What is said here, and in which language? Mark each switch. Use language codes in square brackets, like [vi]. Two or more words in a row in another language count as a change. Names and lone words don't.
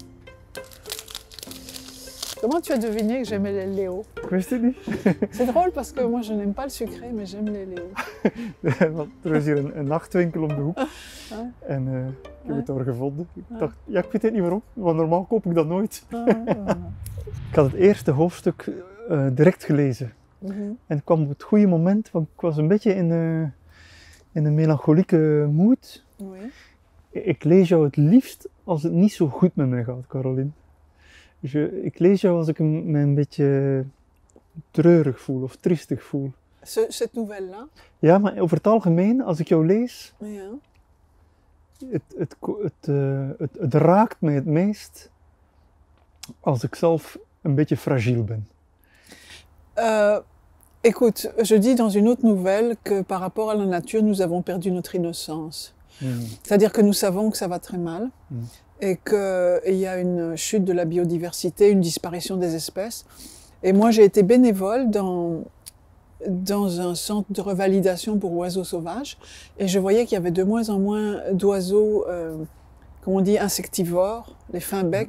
[fr] Comment tu as deviné que j'aimais les Léo? [nl] Ik wist het niet. [fr] C'est drôle parce que moi, je n'aime pas le sucré, mais j'aime les Léo. [nl] Want er is hier een nachtwinkel om de hoek. En ik heb het daar gevonden. Ik dacht, ja, ik weet het niet waarom, want normaal koop ik dat nooit. Ik had het eerste hoofdstuk direct gelezen. Mhm. En het kwam op het goede moment, want ik was een beetje in een melancholieke mood. [fr] Oui. [nl] Ik lees jou het liefst als het niet zo goed met mij gaat, Caroline. Dus ik lees jou als ik me een beetje treurig voel of triestig voel. [fr] Cette nouvelle-là, [nl] Ja, maar over het algemeen, als ik jou lees, ja. het raakt mij het meest als ik zelf een beetje fragiel ben. [fr] Écoute, je dis dans une autre nouvelle que par rapport à la nature, nous avons perdu notre innocence. C'est-à-dire que nous savons que ça va très mal et qu'il y a une chute de la biodiversité, une disparition des espèces. Et moi, j'ai été bénévole dans un centre de revalidation pour oiseaux sauvages et je voyais qu'il y avait de moins en moins d'oiseaux, comme on dit, insectivores, les fins becs.